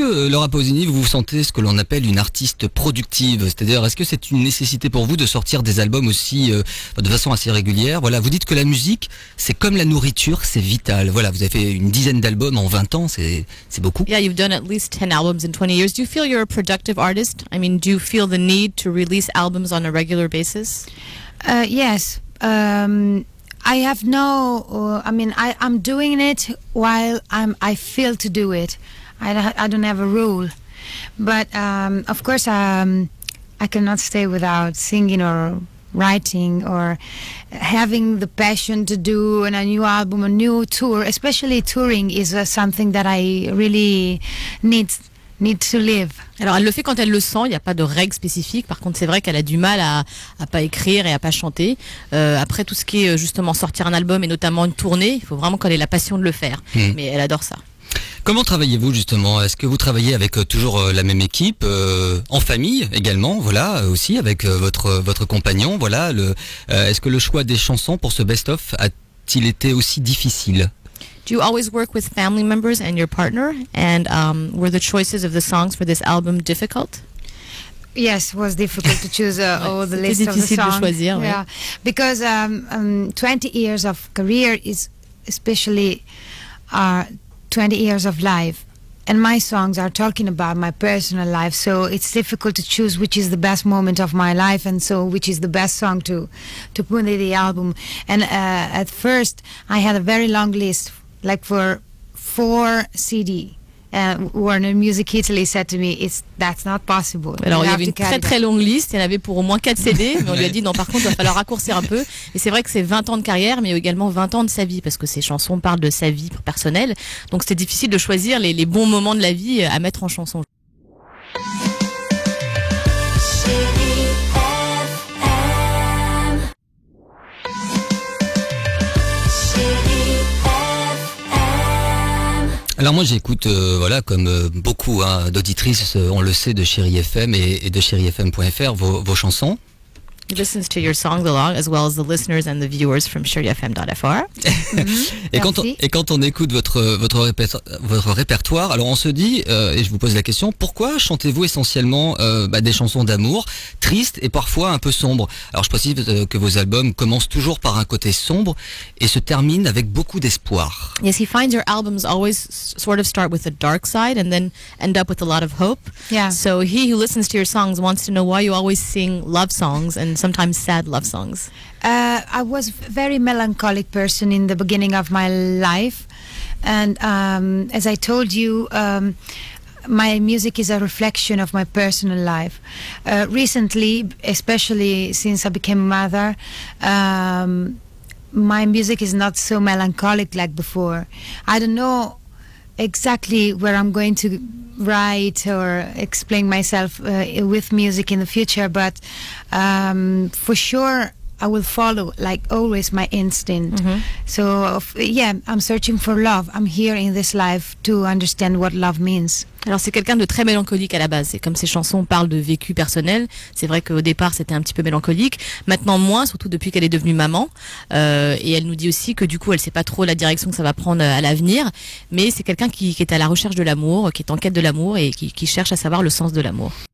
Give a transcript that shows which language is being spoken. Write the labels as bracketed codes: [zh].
[fr] Laura Pausini, vous vous sentez ce que l'on appelle une artiste productive, c'est-à-dire est-ce que c'est une nécessité pour vous de sortir des albums aussi de façon assez régulière? Voilà, vous dites que la musique, c'est comme la nourriture, c'est vital. Voilà, vous avez fait une dizaine d'albums en 20 ans, c'est beaucoup. [en] Yeah, you've done at least 10 albums in 20 years. Do you feel you're a productive artist? I mean, do you feel the need to release albums on a regular basis? Yes. I have no. I'm doing it while I feel to do it. I don't have a rule, but of course I cannot stay without singing or writing or having the passion to do a new album, a new tour. Especially touring is something that I really need to live. [fr] Alors elle le fait quand elle le sent, il n'y a pas de règle spécifique. Par contre c'est vrai qu'elle a du mal à pas écrire et à pas chanter. Après tout ce qui est justement sortir un album et notamment une tournée, il faut vraiment qu'elle ait la passion de le faire. Mais elle adore ça. Comment travaillez-vous justement? Est-ce que vous travaillez avec toujours la même équipe, en famille également, voilà, aussi avec votre compagnon, voilà. Est-ce que le choix des chansons pour ce best-of a-t-il été aussi difficile? [en] Do you always work with family members and your partner? And were the choices of the songs for this album difficult? Yes, it was difficult to choose all the list of the [fr] difficile de [en] songs. [fr] choisir, [en] Yeah, because 20 years of career is especially 20 years of life. And my songs are talking about my personal life, so it's difficult to choose which is the best moment of my life, and so which is the best song to put in the album. And at first, I had a very long list, like for 4 CD. Warner Music Italy said to me, that's not possible. [fr] Alors il y avait une très très longue liste, il y en avait pour au moins 4 CD, mais on lui a dit non, par contre il va falloir raccourcir un peu. Et c'est vrai que c'est 20 ans de carrière, mais également 20 ans de sa vie, parce que ces chansons parlent de sa vie personnelle. Donc c'était difficile de choisir les bons moments de la vie à mettre en chanson. Alors moi j'écoute, voilà, comme beaucoup d'auditrices, on le sait, de Chérie FM et de chérifm.fr, vos chansons. [en] He listens to your songs a lot, as well as the listeners and the viewers from chérifm.fr. [fr] Et quand on écoute votre répertoire, alors on se dit, et je vous pose la question, pourquoi chantez-vous essentiellement des chansons d'amour, tristes et parfois un peu sombres? Alors je précise que vos albums commencent toujours par un côté sombre et se terminent avec beaucoup d'espoir. [en] Yes, he finds your albums always sort of start with a dark side and then end up with a lot of hope. Yeah. So he who listens to your songs wants to know why you always sing love songs and sometimes sad love songs. I was a very melancholic person in the beginning of my life, and as I told you, my music is a reflection of my personal life. Recently, especially since I became a mother, my music is not so melancholic like before. I don't know exactly where I'm going to write or explain myself with music in the future, but for sure I will follow, like always, my instinct. Mm-hmm. So yeah, I'm searching for love. I'm here in this life to understand what love means. [fr] Alors c'est quelqu'un de très mélancolique à la base. Et comme ses chansons parlent de vécu personnel, c'est vrai qu'au départ c'était un petit peu mélancolique. Maintenant moins, surtout depuis qu'elle est devenue maman. Et elle nous dit aussi que du coup elle sait pas trop la direction que ça va prendre à l'avenir. Mais c'est quelqu'un qui est à la recherche de l'amour, qui est en quête de l'amour et qui cherche à savoir le sens de l'amour.